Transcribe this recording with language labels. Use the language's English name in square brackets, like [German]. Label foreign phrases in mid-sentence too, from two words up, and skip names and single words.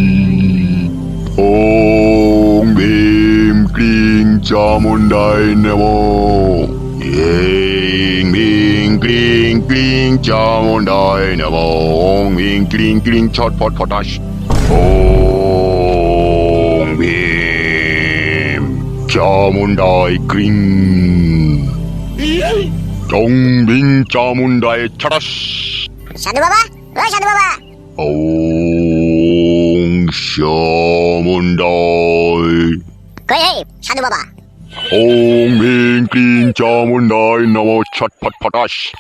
[Sanskrit] ओम भीम क्लीं चामुंडाय नमो। ऐं भीं क्लीं क्लीं चामुंडाय नमो। ओम भीं क्लीं क्लीं छट फट फटाश। ओम भीम चामुंडाय क्लीं চং বিং চামুন্ডায় ছটাস। [Bangla] সাধু বাবা, ও সাধু বাবা। [Sanskrit] ওং চামুন্ডায়। [Bangla] কই হে সাধু বাবা? [Sanskrit] ওং বিং ক্লিং চামুন্ডায় নমো ছটফট ফটাস।